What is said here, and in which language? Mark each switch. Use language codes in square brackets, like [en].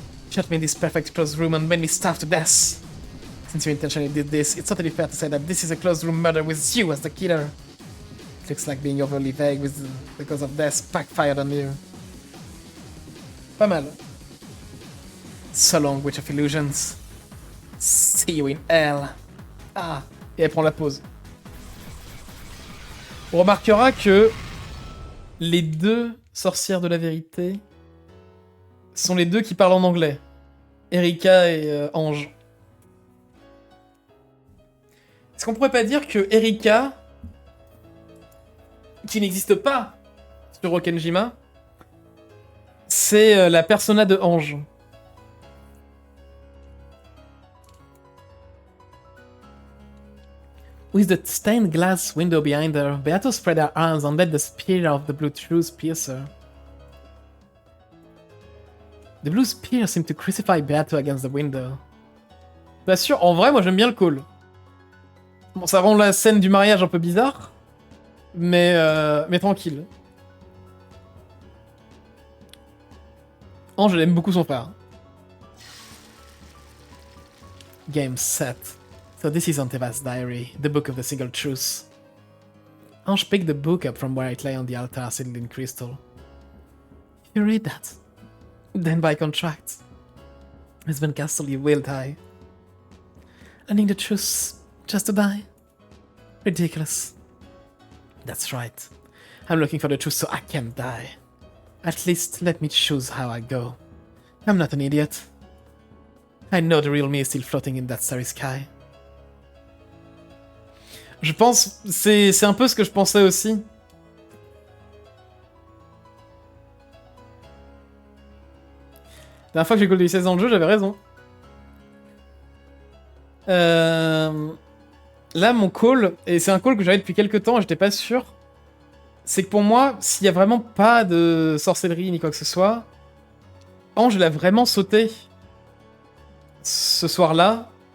[en] Shut me in this perfect closed room and made me starve to death. Since you intentionally did this, it's totally fair to say that this is a closed room murder with you as the killer. It looks like being overly vague because of death backfired on you. [fr] Pas mal. [en] So long, Witch of Illusions. See you in hell. [fr] Ah, et elle prend la pause. On remarquera que les deux sorcières de la vérité sont les deux qui parlent en anglais. Erika et Ange. Est-ce qu'on pourrait pas dire que Erika, qui n'existe pas sur Rokenjima, c'est la persona de Ange? [en] With the stained glass window behind her, Beato spread her arms and let the spear of the blue truth pierce her. The blue spear seemed to crucify Beato against the window. [fr] Bien sûr, en vrai, moi j'aime bien le call. Bon, ça rend la scène du mariage un peu bizarre, mais tranquille. Ange, elle aime beaucoup son frère. [en] Game set. So this is Anteva's diary, the book of the single truth. Ange picked the book up from where it lay on the altar sealed in crystal. You read that? Then by contract, Miss Van Castle, you will die. Learning the truth just to die? Ridiculous. That's right. I'm looking for the truth so I can die. At least let me choose how I go. I'm not an idiot. I know the real me is still floating in that starry sky. [fr] Je pense, c'est un peu ce que je pensais aussi. La dernière fois que j'ai call du 16 dans le jeu, j'avais raison. Là, mon call, et c'est un call que j'avais depuis quelques temps, j'étais pas sûr, c'est que pour moi, s'il y a vraiment pas de sorcellerie ni quoi que ce soit, Ange l'a vraiment sauté ce soir-là.